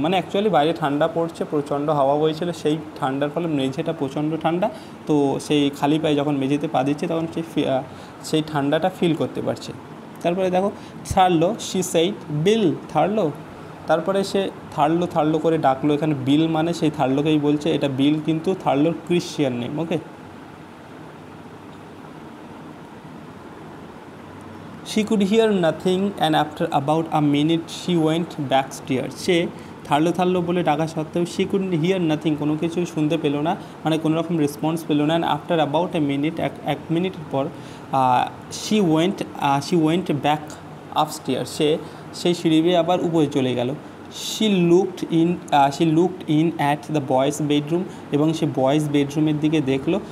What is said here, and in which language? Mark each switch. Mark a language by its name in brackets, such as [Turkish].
[Bangla] মানে অ্যাকচুয়ালি বাইরে ঠান্ডা পড়ছে, প্রচণ্ড হাওয়া বইছিল, সেই ঠান্ডার ফলে মেঝেটা প্রচণ্ড ঠান্ডা, তো সেই খালি পায়ে যখন মেঝেতে পা দিচ্ছে তখন সেই ঠান্ডাটা ফিল করতে পারছে। তারপরে দেখো থার্লো, [English] she said Bill Thurlow, [Bangla] তারপরে সে থার্লো করে ডাকলো। এখানে বিল মানে সেই থার্লোকেই বলছে, এটা বিল কিন্তু থার্লোর Christian name. [English] Okay, she could hear nothing and after about a minute she went backstairs. [Bangla] সে থার্লো বলে ডাকা সত্ত্বেও [English] she couldn't hear nothing, [Bangla] কোনো কিছু শুনতে পেলো না, মানে কোনো রকম রেসপন্স পেলো না। [English] after about a minute, [Bangla] এক মিনিটের পর [English] she went back upstairs, [Bangla] সে সেই সিঁড়ি বেয়ে আবার উপরে চলে গেল। [English] she looked in at the boys bedroom, [Bangla] এবং সে বয়েজ বেডরুমের দিকে দেখলো।